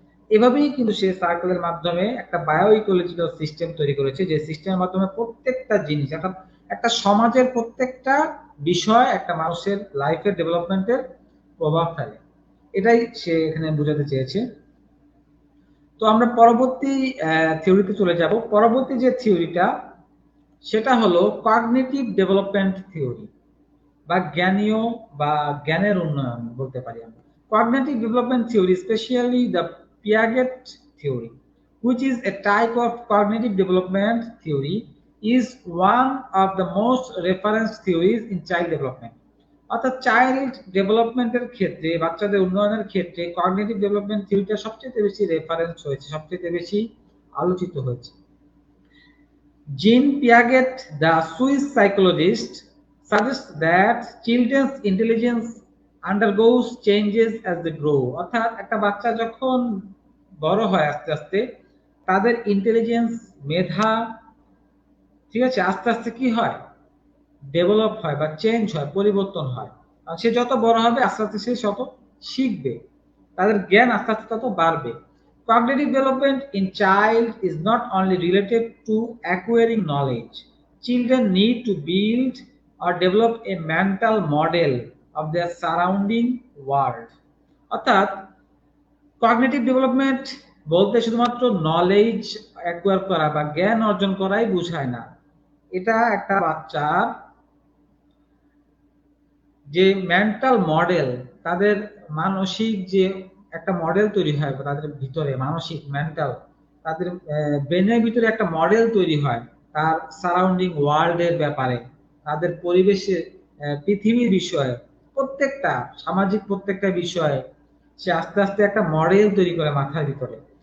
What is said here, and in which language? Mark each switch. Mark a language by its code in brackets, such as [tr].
[bn] এভাবেই কিন্তু সে সার্কেলের মাধ্যমে একটা বায়ো ইকোলজিক্যাল সিস্টেম তৈরি করেছে, যে সিস্টেমের মাধ্যমে প্রত্যেকটা জিনিস, একটা একটা সমাজের প্রত্যেকটা বিষয় একটা মানুষের লাইফের ডেভেলপমেন্টের প্রভাব ফেলে। এটাই সে এখানে বোঝাতে চেয়েছে। তো আমরা পরবর্তী থিওরিতে চলে যাব। পরবর্তী যে থিওরিটা, সেটা হলো কগনিটিভ ডেভেলপমেন্ট থিওরি, বা জ্ঞানীয় বা জ্ঞানের উন্নয়ন বলতে পারি আমরা। [en] Cognitive development theory, especially the Piaget theory, which is a type of cognitive development theory, is one of the most referenced theories in child development. [bn] অর্থাৎ চাইল্ড ডেভেলপমেন্টের ক্ষেত্রে, বাচ্চাদের উন্নয়নের ক্ষেত্রে কগনিটিভ ডেভেলপমেন্ট থিওরিটা সবচেয়ে বেশি রেফারেন্স হয়েছে, সবচেয়ে বেশি আলোচিত হয়েছে। [en] Jean Piaget, the Swiss psychologist, suggests that children's intelligence undergoes changes as they grow. [bn] অর্থাৎ একটা বাচ্চা যখন বড় হয় আস্তে আস্তে, তাদের ইন্টেলিজেন্স, মেধা, ঠিক আছে, আস্তে আস্তে কি হয়, ডেভেলপ হয় বা চেঞ্জ হয়, পরিবর্তন হয়। আর সে যত বড় হবে আস্তে আস্তে সে তত শিখবে, তাদের জ্ঞান আস্তে আস্তে তত বাড়বে। [en] Cognitive development in child is not only related to acquiring knowledge. Children need to build or develop a mental model of their surrounding world. [bn] অর্থাৎ কগনিটিভ ডেভেলপমেন্ট বলতে শুধুমাত্র নলেজ অ্যাকোয়ার করা বা জ্ঞান অর্জন করাই বোঝায় না। এটা একটা বাচ্চার যে মেন্টাল মডেল, তাদের মানসিক যে একটা মডেল তৈরি হয় তাদের ভিতরে, মানসিক মেন্টাল, তাদের ব্রেনের ভিতরে একটা মডেল তৈরি হয় তার সারাউন্ডিং ওয়ার্ল্ডের ব্যাপারে, তাদের পরিবেশে, পৃথিবীর বিষয়ে, প্রত্যেকটা সামাজিক প্রত্যেকটা বিষয়ে সে আস্তে আস্তে একটা মডেল তৈরি করে মাথার ভিতরে।